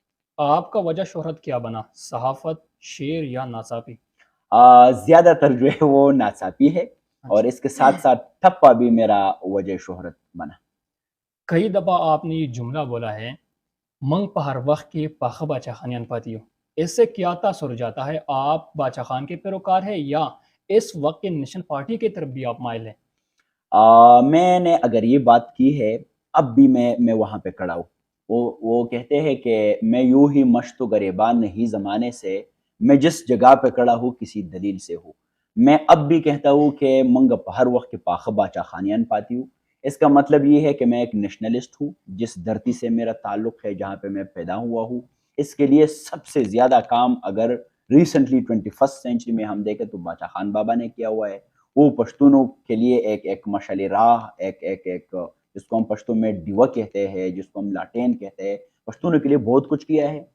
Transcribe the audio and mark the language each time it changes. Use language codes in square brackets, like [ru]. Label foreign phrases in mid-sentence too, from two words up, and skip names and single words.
[ur] آپ کا وجہ شہرت کیا بنا؟ صحافت، شعر یا ناصافی؟ زیادہ تر جو ہے وہ ناصافی ہے، اور اس کے ساتھ ساتھ ٹھپا بھی میرا وجہ شہرت بنا۔ کئی دفعہ آپ نے یہ جملہ بولا ہے، [ps] منگ پہر وقت کے پاخ باچا خانیان پاتیو۔ [ur] اس سے کیا تاثر جاتا ہے؟ آپ باچا خان کے پیروکار ہیں یا اس وقت کے نیشنل پارٹی کی طرف بھی آپ مائل ہیں؟ میں نے اگر یہ بات کی ہے، اب بھی میں وہاں پہ کھڑا ہوں۔ وہ کہتے ہیں کہ میں یوں ہی مشت و گریبان نہیں زمانے سے، میں جس جگہ پہ کھڑا ہوں کسی دلیل سے ہوں۔ میں اب بھی کہتا ہوں کہ [ps] منگ ہر وقت کے پاخ باچا خانیان پاتی [ur] ہوں۔ اس کا مطلب یہ ہے کہ میں ایک نیشنلسٹ ہوں، جس دھرتی سے میرا تعلق ہے، جہاں پہ میں پیدا ہوا ہوں۔ اس کے لیے سب سے زیادہ کام اگر ریسنٹلی 21 سینچری میں ہم دیکھیں تو باچا خان بابا نے کیا ہوا ہے۔ وہ پشتونوں کے لیے ایک مشعل راہ، ایک جس کو ہم پشتوں میں ڈیوہ کہتے ہیں، جس کو ہم لاٹین کہتے ہیں، پشتونوں کے لیے بہت کچھ کیا ہے۔